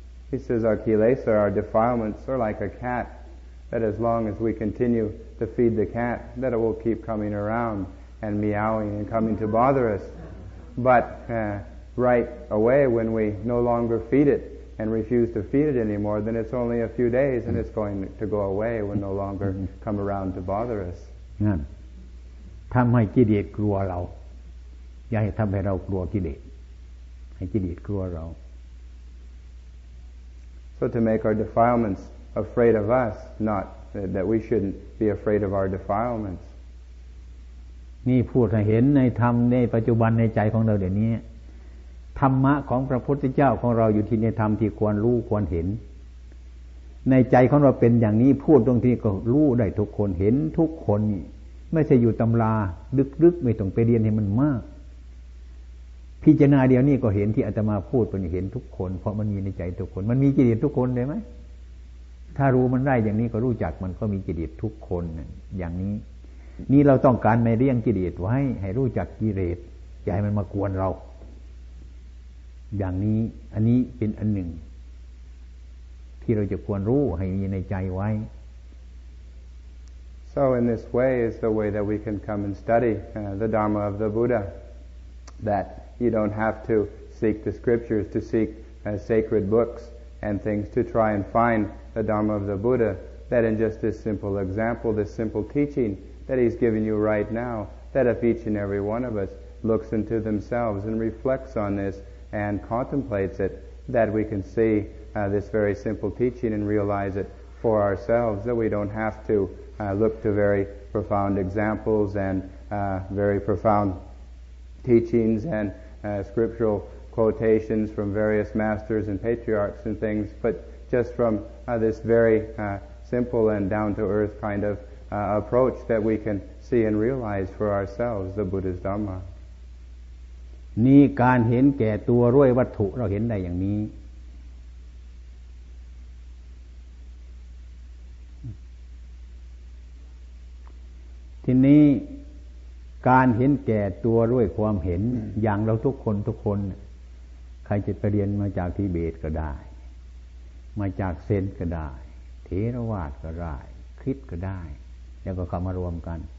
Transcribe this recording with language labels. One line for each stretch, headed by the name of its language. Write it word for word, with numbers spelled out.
English: He says our kilesa, our defilements are like a cat that as long as we continue to feed the cat that it will keep coming around and meowing and coming to bother us but uh, right away when we no longer feed it and refuse to feed it anymore, then it's only a few days and it's going to go away. It will no longer come around to bother us.
Thai: นั่นทำให้กิเลสกลัวเราอย่าให้ทำให้เรากลัวกิเลสให้กิเลสกลัวเรา
English: So to make our defilements afraid of us, not that we shouldn't be afraid of our defilements.
Thai: นี่พูดให้เห็นในธรรมในปัจจุบันในใจของเราเดี๋ยวนี้ธรรมะของพระพุทธเจ้าของเราอยู่ที่ในธรรมที่ควรรู้ควรเห็นในใจของเราเป็นอย่างนี้พูดตรงที่ก็รู้ได้ทุกคนเห็นทุกคนนี่ไม่ใช่อยู่ตำราลึกๆไม่ต้องไปเรียนให้มันมาก พิจารณาเดียวนี้ก็เห็นที่อาตมาพูดเป็นเห็นทุกคนเพราะมันมีในใจทุกคนมันมีกิเลสทุกคนได้ไหมถ้ารู้มันได้อย่างนี้ก็รู้จักมันก็มีกิเลสทุกคนอย่างนี้นี่เราต้องการไม่เลี้ยงกิเลสไว้ให้รู้จักกิเลสอย่าให้มันมากวนเราอย่างนี้อันนี้เป็นอันหนึ่งที่เราจะควรรู้ให้มีในใจไว้
English: So in this way is the way that we can come and study uh, the Dharma of the Buddha, that you don't have to seek the scriptures, to seek uh, sacred books and things to try and find the Dharma of the Buddha, that in just this simple example, this simple teaching that he's given you right now, that if each and every one of us looks into themselves and reflects on this,and contemplates it, that we can see uh, this very simple teaching and realize it for ourselves, that we don't have to uh, look to very profound examples and uh, very profound teachings and uh, scriptural quotations from various masters and patriarchs and things, but just from uh, this very uh, simple and down-to-earth kind of uh, approach that we can see and realize for ourselves the Buddha's Dhamma.
Thai: นี่การเห็นแก่ตัวด้วยวัตถุเราเห็นได้อย่างนี้ ทีนี้การเห็นแก่ตัวด้วยความเห็น อย่างเราทุกคนทุกคนใครจะไปเรียนมาจากทิเบตก็ได้มาจากเซนก็ได้เถรวาทก็ได้คริสต์ก็ได้แล้วก็เข้ามารวมกัน